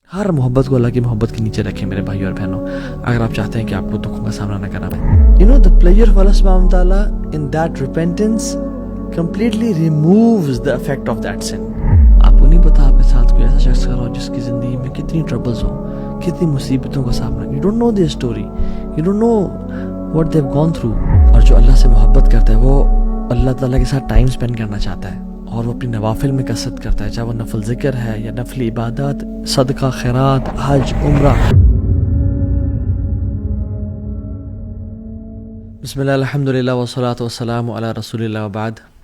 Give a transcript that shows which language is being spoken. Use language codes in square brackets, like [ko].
[ur] ہر محبت کو اللہ کی محبت کے نیچے رکھیں میرے بھائی اور بہنوں, اگر آپ چاہتے ہیں کہ آپ کو دکھوں کا سامنا نہ کرنا پڑے. [en] You know the pleasure of Allah subhanahu wa ta'ala in that repentance completely removes the effect of that sin. [ur] آپ کو نہیں پتا آپ کے ساتھ کوئی ایسا شخص کھڑا ہو جس کی زندگی میں کتنی ٹربلز ہو, کتنی مصیبتوں کا سامنا. [en] You don't know their story, you don't know what they've gone through. [ur] اور جو اللہ سے محبت کرتا ہے وہ اللہ تعالیٰ کے ساتھ ٹائم اسپینڈ کرنا چاہتا ہے, اور وہ اپنی نوافل میں کثرت کرتا ہے, چاہے وہ نفل ذکر ہے یا نفل عبادات, صدقہ, خیرات, حج, عمرہ. [ar] بسم اللہ الحمدللہ والصلاة والسلام علی رسول اللہ وبعد.